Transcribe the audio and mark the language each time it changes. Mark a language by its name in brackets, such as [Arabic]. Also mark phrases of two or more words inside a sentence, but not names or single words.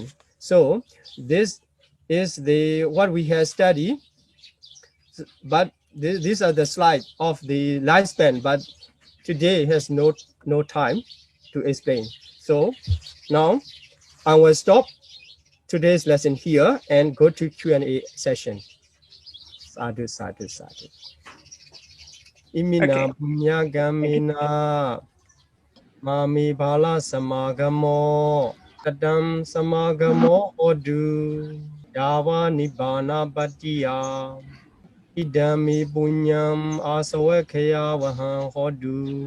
[English] So this is what we have studied. But these are the slides of the lifespan. But today has no time to explain. So now I will stop today's lesson here and go to Q&A session. [Pali] Sādhu, Sādhu, Sādhu. Imina punya gamina mami bala samagamo kadam samagamo odu yawa nibbana bhattiya Idami punyam asawakaya vahang hodu.